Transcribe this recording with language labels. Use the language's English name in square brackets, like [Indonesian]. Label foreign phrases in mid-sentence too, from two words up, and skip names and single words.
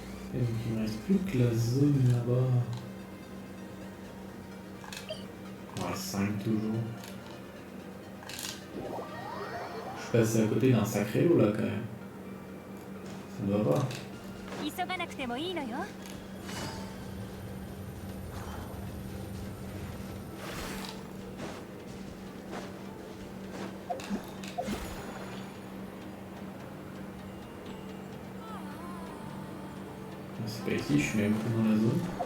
[French] Et donc il me reste plus que la zone là-bas. Ouais, 5 toujours. Je passe à côté d'un sacré lot là quand même. Ça ne va pas. [Japanese] 急がなくてもいいのよ。 [French] C'est pas ici, je suis même plus dans la zone.